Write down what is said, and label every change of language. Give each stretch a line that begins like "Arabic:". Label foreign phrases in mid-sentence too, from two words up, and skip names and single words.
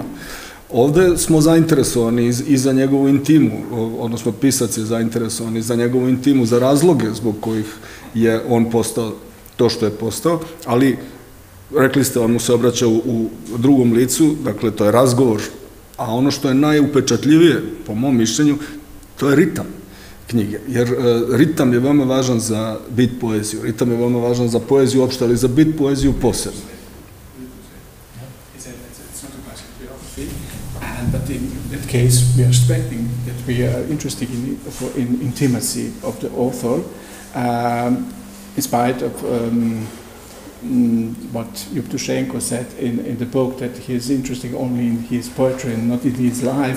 Serbian: Ovde smo zainteresovani i za njegovu intimu, odnosno pisac je zainteresovan i za njegovu intimu, za razloge zbog kojih je on postao to što je postao, ali rekli ste, on mu se obraća u drugom licu, dakle to je razgovor, a ono što je najupečatljivije, po mom mišljenju, to je ritam knjige, jer ritam je veoma važan za bit poeziju, ritam je veoma važan za poeziju uopšte, ali za bit poeziju posebno.
English: But in that case, we are expecting that we are interested in intimacy of the author, in spite of what Jevtushenko said in the book, that he is interested only in his poetry and not in his life.